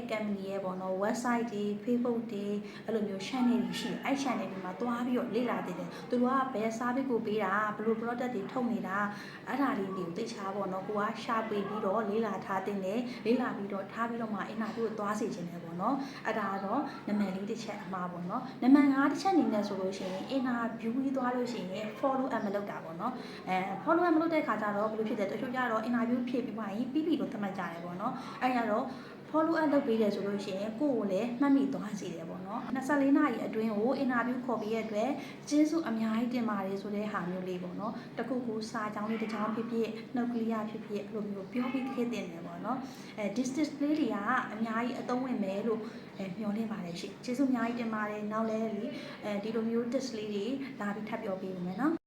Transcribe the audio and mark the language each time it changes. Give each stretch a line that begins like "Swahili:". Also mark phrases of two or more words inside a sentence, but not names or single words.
Burmese: company ရဲ့ပေါ့နော် website တွေ Facebook တွေအဲ့လိုမျိုး channel တွေရှိတယ်အဲ့ channel တွေမှာသွားပြီးတော့လေ့လာသေးတယ်သူတို့ကဘယ် service ကိုပေးတာဘယ်လို product တွေထုတ်နေတာအဲ့ဒါလေးတွေကိုသိချာပေါ့နော်ကိုကရှာဖွေပြီးတော့လေ့လာထား တဲ့လေ့လာပြီးတော့ထားပြီးတော့မှအင်တာဗျူးကိုသွားစေချင်တယ်ပေါ့နော်အဲ့ဒါတော့နံပါတ်၄တစ်ချက်အမှားပေါ့နော်နံပါတ်5တစ်ချက်အနေနဲ့ဆိုလို့ရှိရင်အင်တာဗျူး ပြီးသွားလို့ရှိရင်
English: follow up
Burmese: မလုပ်တာပေါ့နော်
English: follow up
Burmese: မလုပ်တဲ့ခါကျတော့ဘယ်လိုဖြစ်လဲတချို့ကျတော့အင်တာဗျူးဖြည့်ပြီးမှရင်ပြီးပြီလို့သ တ်မှတ်ကြတယ်ပေါ့နော်အဲ့ရတော့
English: follow up
Burmese: လုပ်ပေးတယ်ဆိုလို့ရှိရင်ကိုယ့်ကိုလည်းမှတ်မိသွားစေတယ်ပေါ့နော်24နာရီအတွင်းကိုအင်တာဗျူးခေါ်ပြီးရတဲ့ကျေးဇူးအများကြီးတင်ပါတယ်ဆိုတဲ့ဟာမျိုးလေးပေါ့နော်တခုခုစာကြောင်းလေးတစ်ကြောင်းဖြစ်ဖြစ်နှုတ်ကလေးရဖြစ်ဖြစ်အဲ့လိုမျိုးပြောပြီးခေတ်တင်တယ်ပေါ့နော်distance လေးတွေကအများကြီးအသုံးဝင်မယ်လို့မျှော်လင့်ပါတယ်ရှင်ကျေးဇူးအများကြီးတင်ပါတယ်နောက်လဲဒီလိုမျိုး test လေးတွေလာပြီးထပ်ပြောပေးဦးမယ်နော်